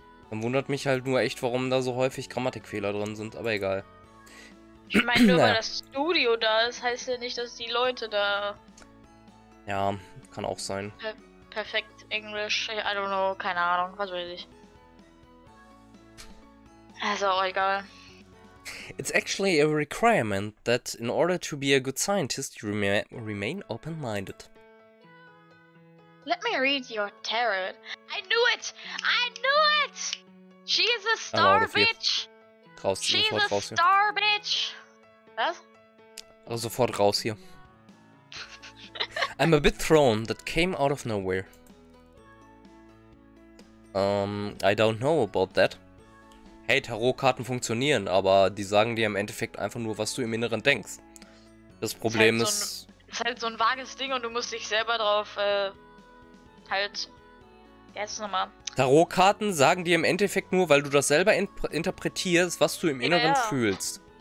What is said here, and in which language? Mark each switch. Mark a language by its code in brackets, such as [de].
[de] Dann wundert mich halt nur echt, warum da so häufig Grammatikfehler drin sind, aber egal. Ich meine, nur weil das Studio da ist, heißt ja nicht, dass die Leute da... Ja, kann auch sein. Perfekt Englisch, [en] I don't know, [de] keine Ahnung, was weiß ich. Also auch egal. [en] It's actually a requirement that in order to be a good scientist, you remain open-minded. Let me read your tarot. I knew it! I knew it! She is a star bitch! [de] Raus, [en] She's [de] sofort [en] a [de] raus hier. [en] star bitch! [de] Was? Also sofort raus hier. [en] I'm a bit thrown, that came out of nowhere. I don't know about that. [de] Hey, Tarotkarten funktionieren, aber die sagen dir im Endeffekt einfach nur, was du im Inneren denkst. Das Problem ist... Ist halt so ein vages Ding und du musst dich selber drauf, halt... Jetzt nochmal. Tarotkarten sagen dir im Endeffekt nur, weil du das selber interpretierst, was du im Inneren fühlst.